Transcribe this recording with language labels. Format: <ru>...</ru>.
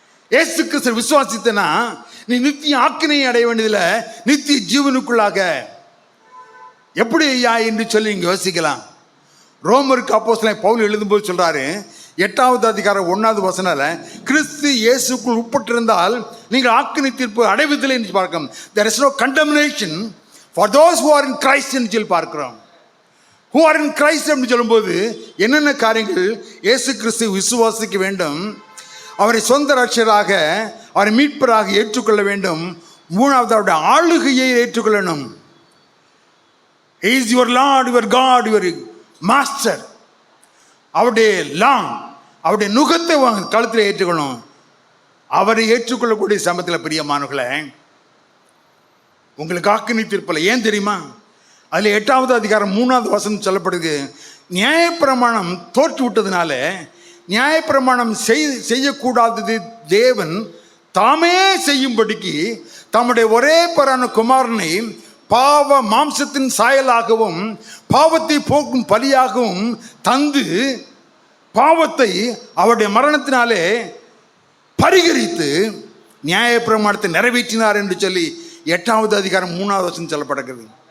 <ta>இயேசு கிறிஸ்து விசுவாசித்தனா நீ நித்திய ஆக்கினையை அடைய வேண்டியதில்லை, நித்திய ஜீவனுக்குள்ளாக. எப்படி ஐயா என்று சொல்லி இங்கே யோசிக்கலாம். ரோமருக்கு அப்போஸ்தலன் பவுல் எழுதும்போது சொல்றாரு, 8வது அதிகாரம் 1வது வசனத்தில், கிறிஸ்து இயேசுக்குள் உட்பட்டிருந்தால் நீங்கள் ஆக்கினை தீர்ப்பு அடைவதில்லை என்று பார்க்கிறோம்.</ta> <en>there is no condemnation for those who are in Christ</en> <ta>என்று சொல்லி பார்க்கிறோம்.</ta> <en>who are in Christ</en> <ta>என்று சொல்லும்போது என்னென்ன காரியங்கள் இயேசு கிறிஸ்து விசுவாசிக்க வேண்டும், அவரை சொந்த ரட்சகராக, அவரை மீட்பராக ஏற்றுக்கொள்ள வேண்டும். 3வது அவருடைய ஆளுகையை ஏற்றுக்கொள்ளணும்.</ta> <en>He is your Lord, your God, your Master.</en> <ta>அவருடைய லாங், அவருடைய நுகத்தை கழுத்தில் ஏற்றுக்கணும். அவரை ஏற்றுக்கொள்ளக்கூடிய சமயத்தில் பிரியமானவர்களே, உங்களுக்கு ஆக்கினை தீர்ப்பில் ஏன் தெரியுமா? அதில் 8வது அதிகாரம் 3வது வசனம் சொல்லப்படுது, நியாயப்பிரமாணம் தோற்று விட்டதுனால நியாயப்பிரமாணம் செய்யக்கூடாதது தேவன் தாமே செய்யும்படிக்கு தம்முடைய ஒரே பேரான குமாரனை பாவ மாம்சத்தின் சாயலாகவும் பாவத்தை போக்கும் பலியாகவும் தந்து பாவத்தை அவருடைய மரணத்தினாலே பரிகரித்து நியாயப்பிரமாணத்தை நிறைவேற்றினார் என்று சொல்லி 8வது அதிகாரம் 3வது வசனம் சொல்லப்படுகிறது.</ta>